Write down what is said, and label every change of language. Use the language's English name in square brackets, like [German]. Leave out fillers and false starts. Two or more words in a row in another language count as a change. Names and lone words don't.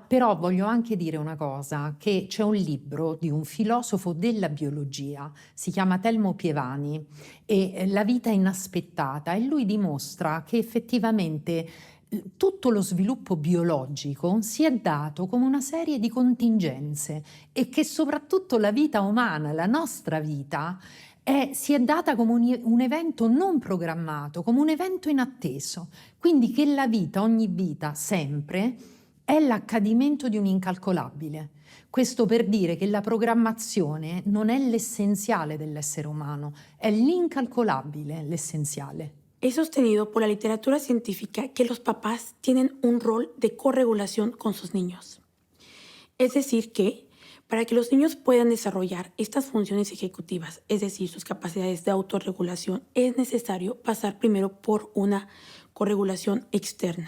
[Italian] però voglio anche dire una cosa, che c'è un libro di un filosofo della biologia, si chiama Telmo Pievani e La vita inaspettata e lui dimostra che effettivamente tutto lo sviluppo biologico si è dato come una serie di contingenze e che soprattutto la vita umana, la nostra vita, si è data come un evento non programmato, come un evento inatteso. Quindi che la vita, ogni vita, sempre, è l'accadimento di un incalcolabile. Questo per dire che la programmazione non è l'essenziale dell'essere umano, è l'incalcolabile l'essenziale. [Spanish] Es sostenido por la literatura científica que los papás tienen un rol de corregulación con sus niños. Es decir que, para que los niños puedan desarrollar estas funciones ejecutivas, es decir, sus capacidades de autorregulación, es necesario pasar primero por una corregulación externa.